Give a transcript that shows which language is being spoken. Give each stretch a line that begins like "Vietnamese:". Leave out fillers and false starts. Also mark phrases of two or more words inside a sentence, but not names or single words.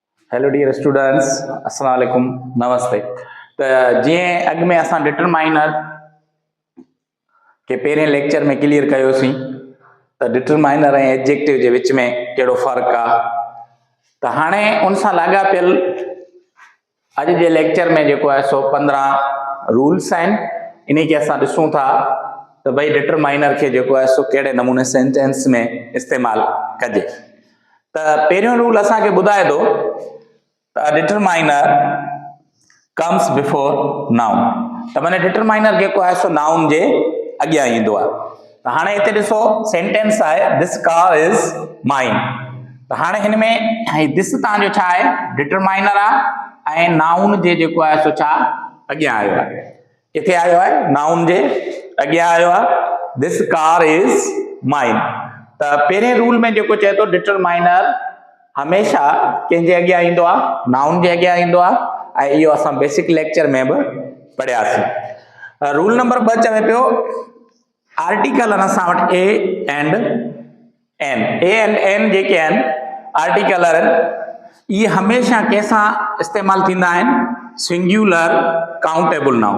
English: hello dear students,
Arabic: السلام علیکم,
Sindhi: नमस्ते। तो जी अग में अस डिटरमाइनर के पेरें लेक्चर में क्लियर कयोसीं तो डिटरमाइनर ऐं एडजेक्टिव के विच में कहिड़ो फ़र्क़ु आहे। तो हाणे उन सां लाॻापियल अॼु जे लेक्चर में जेको आहे सो 15 रूल्स आहिनि। इन खे असां ॾिसूं था तो भई डिटरमाइनर के जेको आहे सो कहिड़े नमूने सेंटेंस में इस्तेमालु कजे। तो पहिरियों रूल असांखे ॿुधाए थो
English: determiner comes before noun.
Sindhi: तो माने डिटरमाइनर जेको आहे सो नाउन जे अॻियां ईंदो आहे। तो हाणे हिते ॾिसो सेंटेंस आहे
English: this car is mine.
Sindhi: तो हाणे हिन में दिस तव्हांजो छा आहे डिटरमाइनर आहे ऐं नाउन जे जेको आहे सो छा अॻियां आयो आहे। किथे आयो आहे? नाउन जे अॻियां आयो आहे।
English: this car is mine.
Sindhi: तो पहिरें रूल में जेको चए थो डिटरमाइनर हमेशा कंहिंजे अॻियां ईंदो आहे, नाउन जे अॻियां ईंदो आहे ऐं इहो असां
English: basic lecture
Sindhi: में बि पढ़ियासीं। रूल नंबर 2 चवे पियो आर्टिकल असां वटि
English: a and an
Sindhi: जेके आहिनि आर्टिकल आहिनि इहे हमेशा कंहिंसां इस्तेमालु थींदा आहिनि
English: singular countable noun.